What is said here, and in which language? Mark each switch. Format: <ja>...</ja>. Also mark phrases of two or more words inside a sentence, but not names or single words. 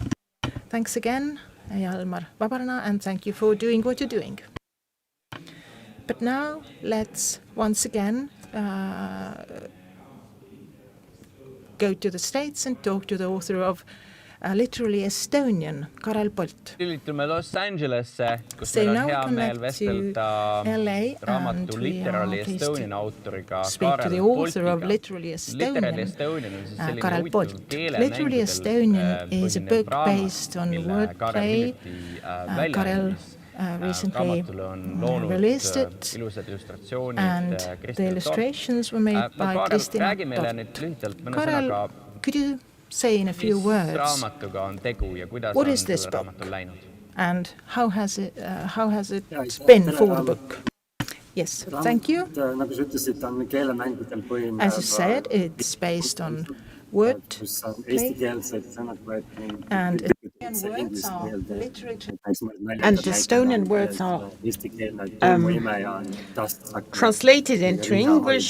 <en>Thanks again, Jalmar Vabarna, and thank you for doing what you're doing. But now let's once again go to the States and talk to the author of Literally Estonian, Karel Polt.</en> <et>Lülitume Los Angelesse, kus meil on hea meel vestelda raamatu Literally Estonian autoriga Karel Poltiga. Literally Estonian on siis selline huvitav keelemängudel põhinev raamat, mille Karel hiljuti välja raamatul on loonud ilusad illustratsioonid Kristjan Torp. Karel, räägi meile nüüd lühidalt mõne sõnaga,</et> <en>say in a few words,</en> <et>raamatuga on tegu ja kuidas</et> <en>what</en> <et>on</et> <en>is this</en> <et>selle</et> <en>book</en> <et>raamatul läinud?</et> <en>And how has it been for the book? Yes, thank you. As you said, it's based on word play, and And Estonian words are translated into English.</en>